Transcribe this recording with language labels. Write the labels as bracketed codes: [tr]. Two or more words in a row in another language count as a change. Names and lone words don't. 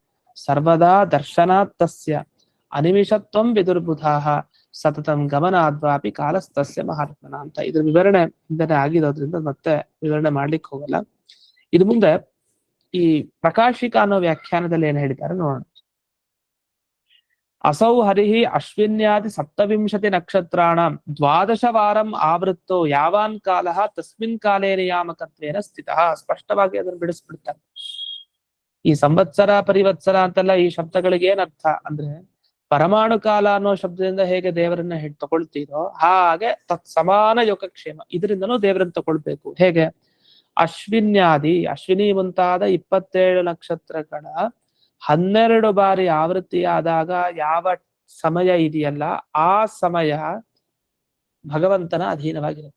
[sa] ಸರ್ವದಾ ದರ್ಶನಾತ್ ತಸ್ಯ ಅನಿಮಿಷತ್ವಂ ವಿದುರ್ಬುಧಾಃ ಸತತಂ ಗಮನಾದ್ವಾಪಿ ಕಾಲಸ್ತಸ್ಯ ಮಹಾತ್ಮನ ಅಂತ. [kn] ಇದ್ರ ವಿವರಣೆ ಹಿಂದೆನೆ ಆಗಿರೋದ್ರಿಂದ ಮತ್ತೆ ವಿವರಣೆ ಮಾಡ್ಲಿಕ್ಕೆ ಹೋಗಲ್ಲ. ಇದು ಮುಂದೆ ಈ ಪ್ರಕಾಶಿಕ ಅನ್ನೋ ವ್ಯಾಖ್ಯಾನದಲ್ಲಿ ಏನ್ ಹೇಳಿದ್ದಾರೆ ನೋಡೋಣ. [sa] ಅಸೌ ಹರಿಹಿ ಅಶ್ವಿನ್ಯಾದಿ 27 ನಕ್ಷತ್ರಾಣ 12 ವಾರಂ ಆವೃತ್ತೋ ಯಾವಾನ್ ಕಾಲ ತಸ್ಮಿನ್ ಕಾಲೇ ನಿಯಾಮಕತ್ವೇನ ಸ್ಥಿತ. [kn] ಸ್ಪಷ್ಟವಾಗಿ ಅದನ್ನು ಬಿಡಿಸ್ಬಿಡ್ತಾರೆ. ಈ ಸಂವತ್ಸರ ಪರಿವತ್ಸರ ಅಂತೆಲ್ಲ ಈ ಶಬ್ದಗಳಿಗೆ ಏನ್ ಅರ್ಥ ಅಂದ್ರೆ, ಪರಮಾಣು ಕಾಲ ಅನ್ನೋ ಶಬ್ದದಿಂದ ಹೇಗೆ ದೇವರನ್ನ ತಗೊಳ್ತೀರೋ ಹಾಗೆ ತತ್ಸಮಾನ ಯೋಗಕ್ಷೇಮ ಇದರಿಂದನೂ ದೇವರನ್ನ ತಗೊಳ್ಬೇಕು. ಹೇಗೆ? ಅಶ್ವಿನ್ಯಾದಿ, ಅಶ್ವಿನಿ ಮುಂತಾದ 27 ನಕ್ಷತ್ರಗಳ 12 ಬಾರಿ ಆವೃತ್ತಿಯಾದಾಗ ಯಾವ ಸಮಯ ಇದೆಯಲ್ಲ ಆ ಸಮಯ ಭಗವಂತನ ಅಧೀನವಾಗಿರುತ್ತೆ.